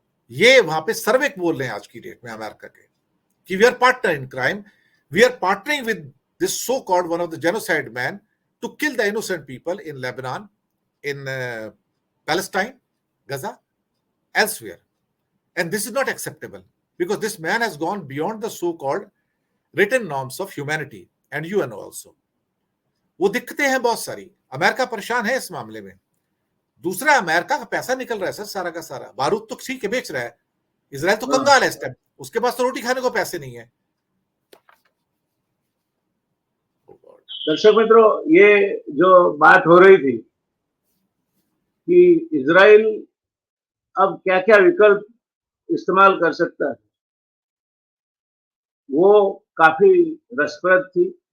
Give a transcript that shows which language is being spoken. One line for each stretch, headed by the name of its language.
Hindi: ये वहां पे सर्वे बोल रहे हैं आज की डेट में अमेरिका के कि
English: We are partner in crime, we are partnering with this so called one of the genocide man to kill the innocent people in Lebanon, in Palestine, Gaza, elsewhere. And this is not acceptable because this man has gone beyond the so-called written norms of humanity and UN also.
Hindi: वो दिक्कतें हैं बहुत सारी, America परेशान है इस मामले में। दूसरा, अमेरिका का पैसा निकल रहा है सर सारा का सारा, बारूद तो ठीक है बेच रहा है, इजराइल तो कंगाल है इस टाइम, उसके पास तो रोटी खाने को पैसे नहीं है। दर्शक मित्रों, ये जो बात हो रही थी कि इजराइल अब क्या क्या विकल्प इस्तेमाल कर सकता है, वो काफी रसप्रद थी।